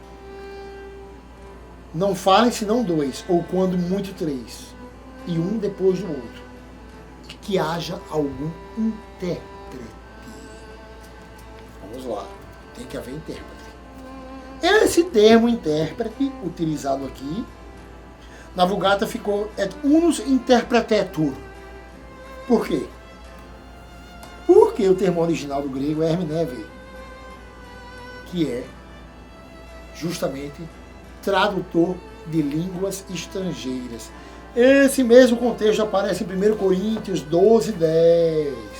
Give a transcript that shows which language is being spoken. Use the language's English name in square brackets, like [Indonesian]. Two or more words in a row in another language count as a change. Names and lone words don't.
[Portuguese] Não falem senão dois, ou quando muito, três, e um depois do outro. Que haja algum intérprete. Vamos lá. Tem que haver intérprete. Esse termo intérprete, utilizado aqui, na Vulgata ficou [Latin] et unus interpretetur. [Portuguese] Por quê? Porque o termo original do grego é hermeneve, que é justamente tradutor de línguas estrangeiras. Esse mesmo contexto aparece em 1 Coríntios 12, 10.